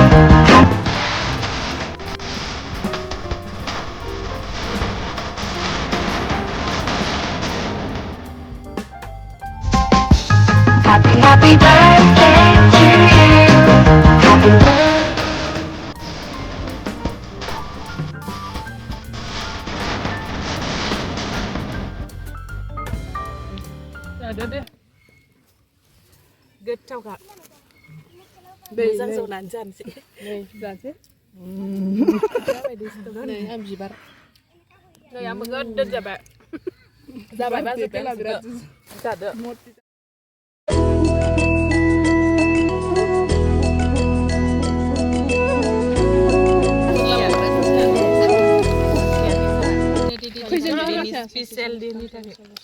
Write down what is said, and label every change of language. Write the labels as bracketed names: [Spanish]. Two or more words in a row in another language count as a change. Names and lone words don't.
[English] Happy birthday to you. Happy birthday. Ada deh. [Bodo] Goथावखा मोजां जनानै जानोसै नै जानोसै नै आं बिबार नै आंबो गोदोर जाबाय बाजोब्बाय जादो स्पेशल डेनि थाखाय